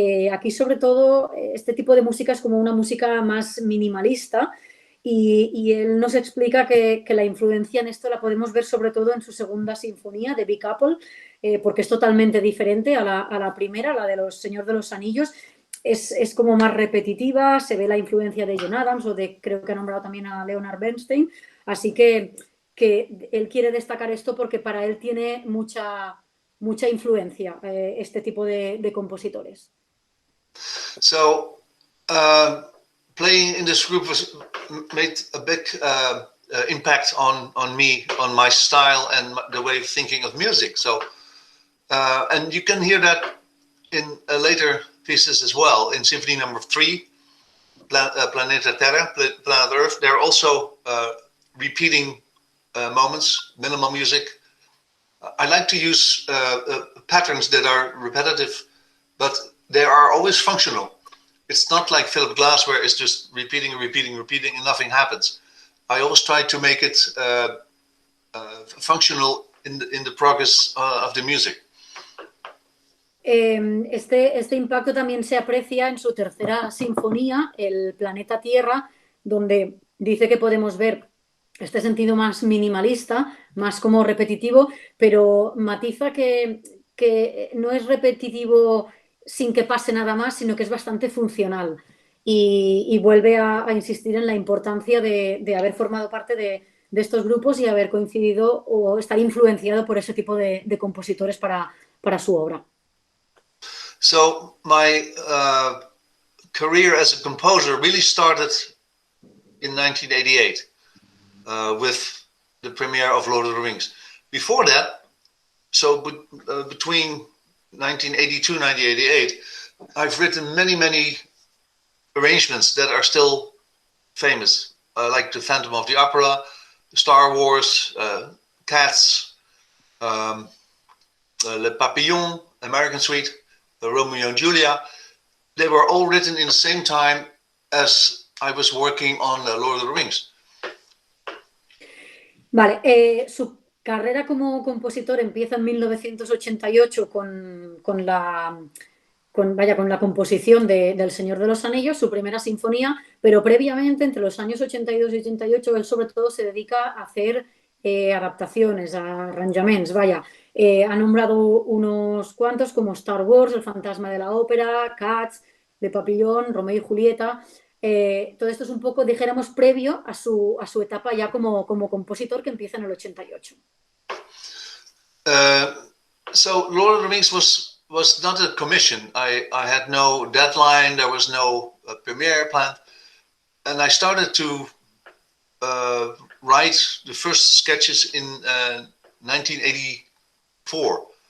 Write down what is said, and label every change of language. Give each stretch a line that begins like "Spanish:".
Spanish: Aquí, sobre todo, este tipo de música es como una música más minimalista y él nos explica que la influencia en esto la podemos ver sobre todo en su segunda sinfonía de Big Apple, porque es totalmente diferente a la primera, la de los Señor de los Anillos. Es como más repetitiva, se ve la influencia de John Adams o creo que ha nombrado también a Leonard Bernstein, así que él quiere destacar esto porque para él tiene mucha influencia este tipo de compositores.
English: So, playing in this group made a big impact on me, on my style and the way of thinking of music. So, and you can hear that in later pieces as well. In Symphony No. 3, Planeta Terra, Planet Earth, there are also repeating moments, minimal music. I like to use patterns that are repetitive, but they are always functional. It's not like Philip Glass where it's just repeating and nothing happens. I always try to make it functional in the progress of the music.
Spanish: Este impacto también se aprecia en su tercera sinfonía, el Planeta Tierra, donde dice que podemos ver este sentido más minimalista, más como repetitivo, pero matiza que no es repetitivo sin que pase nada más, sino que es bastante funcional y vuelve a insistir en la importancia de haber formado parte de estos grupos y haber coincidido o estar influenciado por ese tipo de compositores para su obra.
English: So my career as a composer really started in 1988 with the premiere of Lord of the Rings. Before that, so between 1982 and 1988, I've written many arrangements that are still famous, like The Phantom of the Opera, Star Wars, Cats, Le Papillon, American Suite, Romeo and Julia. They were all written in the same time as I was working on Lord of the Rings.
Spanish: Vale, su carrera como compositor empieza en 1988 con la composición del Señor de los Anillos, su primera sinfonía, pero previamente, entre los años 82 y 88, él sobre todo se dedica a hacer adaptaciones, a arranjaments, vaya. Ha nombrado unos cuantos como Star Wars, El fantasma de la ópera, Cats, Le Papillon, Romeo y Julieta. Todo esto es un poco, dijéramos, previo a su etapa ya como compositor, que empieza en el 88.
English: So Lord of the Rings was not a commission. I had no deadline. There was no premiere planned, and I started to write the first sketches in 1984.